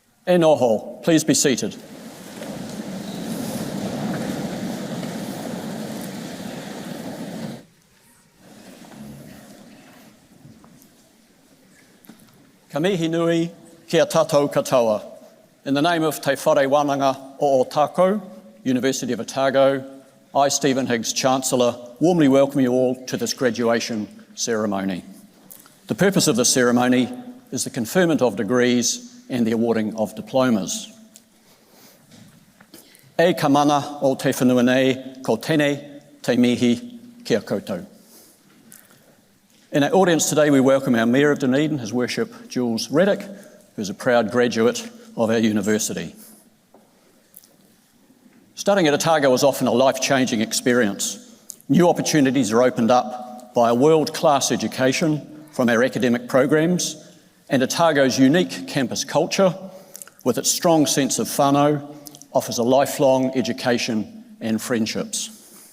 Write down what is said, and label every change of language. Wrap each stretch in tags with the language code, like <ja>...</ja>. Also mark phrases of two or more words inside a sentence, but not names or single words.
<mi>E noho,</mi> <en>please be seated.</en> <mi>Ka mihi nui kia tātou katoa.</mi> <en>In the name of Te Whare Wānanga o Otago, University of Otago, I, Stephen Higgs, Chancellor, warmly welcome you all to this graduation ceremony. The purpose of this ceremony is the conferment of degrees and the awarding of diplomas.</en> <mi>E ka mana o te whenua nei, ko tēnei te mihi kia koutou.</mi> <en>In our audience today, we welcome our Mayor of Dunedin, His Worship Jules Reddick, who's a proud graduate of our university. Studying at Otago is often a life-changing experience. New opportunities are opened up by a world-class education from our academic programs and Otago's unique campus culture, with its strong sense of whānau, offers a lifelong education and friendships.</en>